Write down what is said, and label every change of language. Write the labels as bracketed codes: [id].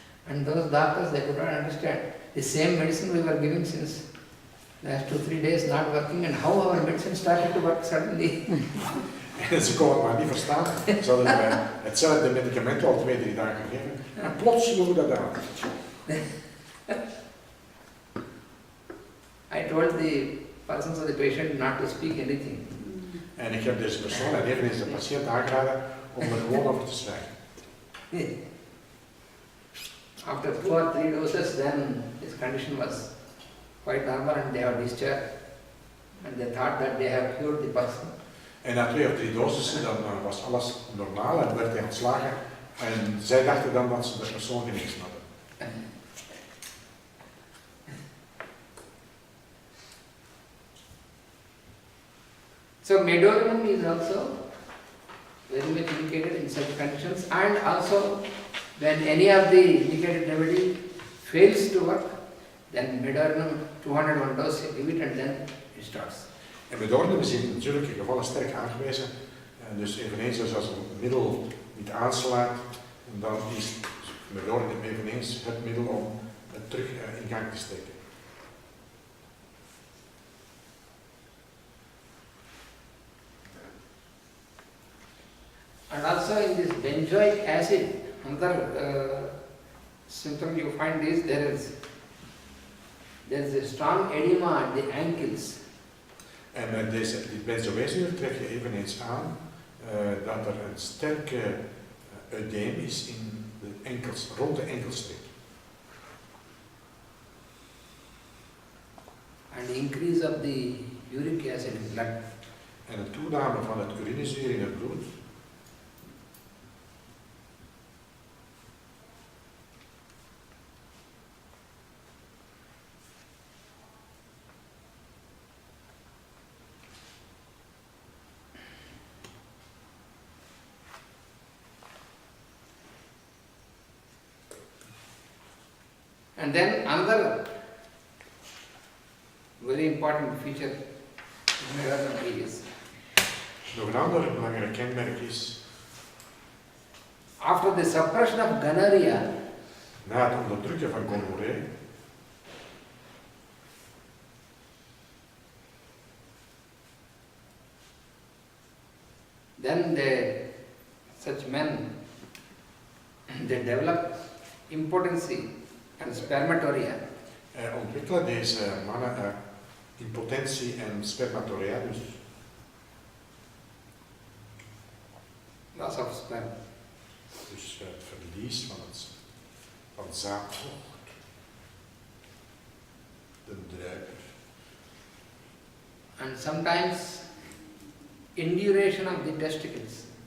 [en] And those doctors, they could not understand. The same medicine we were giving since last 2-3 days not working, and how our medicine started to work suddenly. [nl] En ze konden het maar niet verstaan. Ze hadden hetzelfde medicament al 2-3 dagen gegeven. En plots sloeg dat aan. [en] I told the persons of the patient not to speak anything. [nl] En ik heb deze persoon en eveneens de patiënt aangeraden om er gewoon over te zwijgen. [en] After 2 or 3 doses, then his condition was quite normal and they have discharged. And they thought that they have cured the person. [nl] En na 2 of 3 dosissen dan was alles normaal en werd hij ontslagen. En zij dachten dan dat ze de persoon genezen hadden. [en] So medorinum is also very much indicated in such conditions, and also when any of the indicated remedy fails to work, then medorinum 201 dose, you give it and then it starts. [nl] En medorinum is in natuurlijke gevallen sterk aangewezen. Dus eveneens als een middel niet aanslaat, dan is medorinum eveneens het middel om het terug in gang te steken. [en] And also in this benzoic acid, another symptom you find is there is a strong edema at the ankles. [nl] En met dit benzoezuur tref je eveneens aan dat er een sterke eudeem is in de enkels, rond de enkelstreep. [en] And increase of the uric acid in blood. [nl] En een toename van het urinezuur in het bloed. [en] And then another very important feature in medorinum is [nl] Nog een ander belangrijk kenmerk is, [en] after the suppression of gonorrhea, [nl] na het onderdrukken van gonorree, [en] then such men, they develop impotency and spermatoria. [nl] ontwikkelen deze mannen impotentie en spermatoria, dus [en] Loss of sperm. [nl] het verlies van zaadvocht, de druiper. [en] And sometimes induration of the testicles.